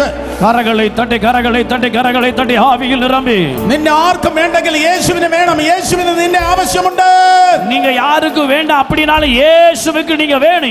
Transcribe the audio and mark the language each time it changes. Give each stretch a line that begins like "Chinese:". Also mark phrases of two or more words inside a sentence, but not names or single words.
Tamil: கரங்களை தட்டி கரங்களை தட்டி கரங்களை தட்டி ஆவியில் நிரம்பி
Malayalam: നിന്നെ ആർക്കും വേണ്ടെങ്കിൽ യേശുവിനെ വേണം. യേശുവിന് നിന്നെ ആവശ്യമുണ്ട്.
Tamil: நீங்க யாருக்கும் வேண்டாம் அப்படினாலும் இயேசுவுக்கு நீங்க வேணும்.